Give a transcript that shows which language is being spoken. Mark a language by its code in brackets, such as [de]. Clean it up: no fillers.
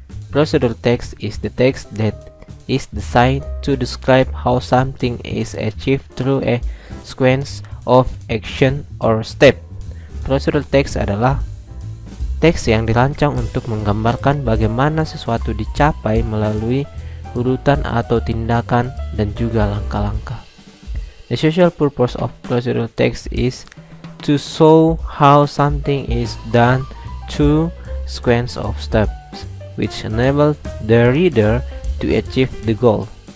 [en] Procedural text is the text that is designed to describe how something is achieved through a sequence of action or step. [id] Procedural text adalah teks yang dirancang untuk menggambarkan bagaimana sesuatu dicapai melalui urutan atau tindakan dan juga langkah-langkah. [en] The social purpose of procedural text is to show how something is done through sequence of steps which enable the reader to achieve the goal.